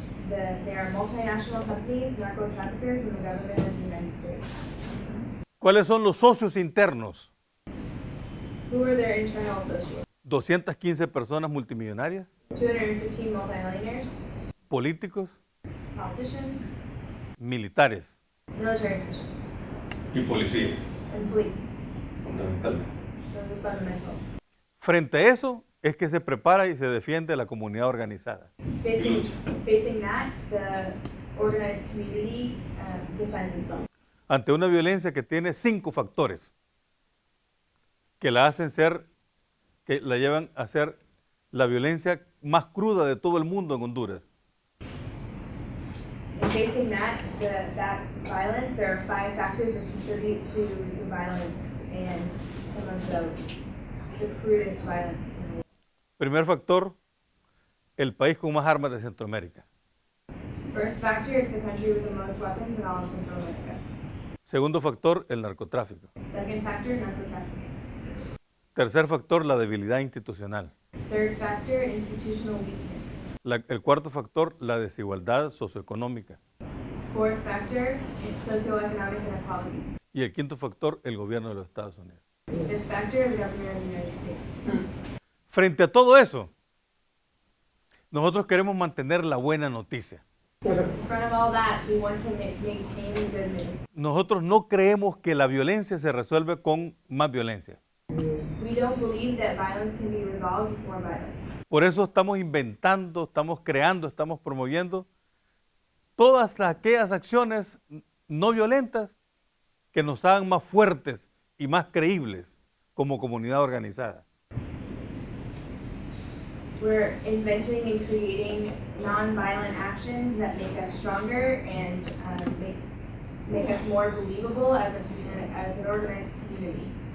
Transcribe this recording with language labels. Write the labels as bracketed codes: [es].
[en] There are multinational companies, narco traffickers, and the government of the United States. [es] ¿Cuáles son los socios internos? [en] Who are their internal associates? [es] 215 personas multimillonarias, [en] 215 multimillionaires, [es] políticos, [en] politicians, [es] militares [en] military officials, [es] y policía, [en] and police. [es] fundamentalmente. [en] Those are fundamental. [es] Frente a eso, es que se prepara y se defiende la comunidad organizada. [en] Facing that, the organized community defends itself. [es] Ante una violencia que tiene 5 factores que la hacen ser, que la llevan a ser la violencia más cruda de todo el mundo en Honduras. [en] And facing that violence, there are 5 factors that contribute to the violence and some of the crudest violence. [es] Primer factor, el país con más armas de Centroamérica. [en] First factor is the country with the most weapons in all of Central America. [es] Segundo factor, el narcotráfico. [en] Second factor, narcotrafficking. [es] Tercer factor, la debilidad institucional. [en] Third factor, institutional weakness. [es] El cuarto factor, la desigualdad socioeconómica. [en] Fourth factor, socioeconomic inequality. [es] Y el quinto factor, el gobierno de los Estados Unidos. [en] Fifth factor, the government of the United States. [es] Frente a todo eso, nosotros queremos mantener la buena noticia. [en] In front of all that, we want to maintain the good news. [es] Nosotros no creemos que la violencia se resuelve con más violencia. [en] We don't believe that violence can be resolved with more violence. [es] Por eso estamos inventando, estamos creando, estamos promoviendo todas aquellas acciones no violentas que nos hagan más fuertes y más creíbles como comunidad organizada. [en] We're inventing and creating non-violent actions that make us stronger and make us more believable as an organized community.